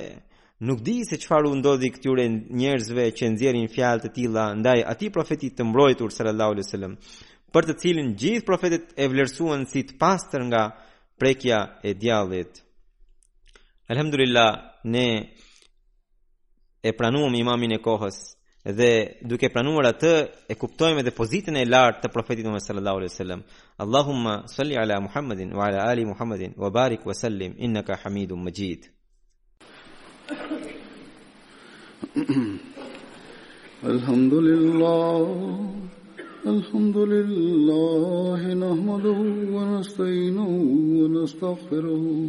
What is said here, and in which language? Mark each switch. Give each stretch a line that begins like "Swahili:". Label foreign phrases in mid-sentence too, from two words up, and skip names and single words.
Albanian: Nuk di se çfarë u ndodhi këtyre njerëzve që nxjerrin fjalë të tilla ndaj atij profetit të mbrojtur
Arabic: صلى الله عليه وسلم,
Albanian: për të cilin gjithë profetët e vlerësuan si të pastër nga prekja e djallit. Alhamdulillah, ne e pranuam imamin e kohës dhe duke pranuar atë e kuptojmë edhe pozitën e lartë të profetit Muhammed
Arabic: صلى الله عليه وسلم. اللهم صل على محمد وعلى آل محمد وبارك وسلم إنك حميد مجيد. الحمد لله نحمده ونستعينه ونستغفره